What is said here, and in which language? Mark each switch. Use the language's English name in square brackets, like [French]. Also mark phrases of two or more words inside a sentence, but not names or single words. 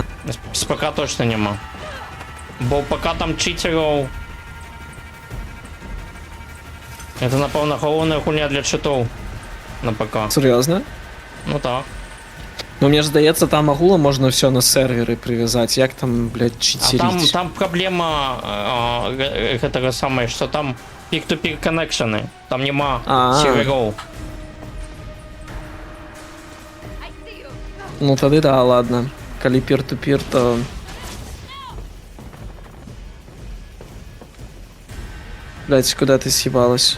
[Ukrainian] З ПК точно нема. Бо ПК там читерів. Це, напевно, головна хуйня для читов на ПК. серйозно? Ну так. Ну, мені ж здається, там агулом можна все на сервери прив'язати. Як там, блядь, А читерить? [Russian] там проблема этого самое, что там [English] peer-to-peer [Russian] коннекшены. [Ukrainian] Там нема серверов. Ну, тоді да, ладно. Коли пір-ту-пір, то... Блядь, куди ти з'їбалась?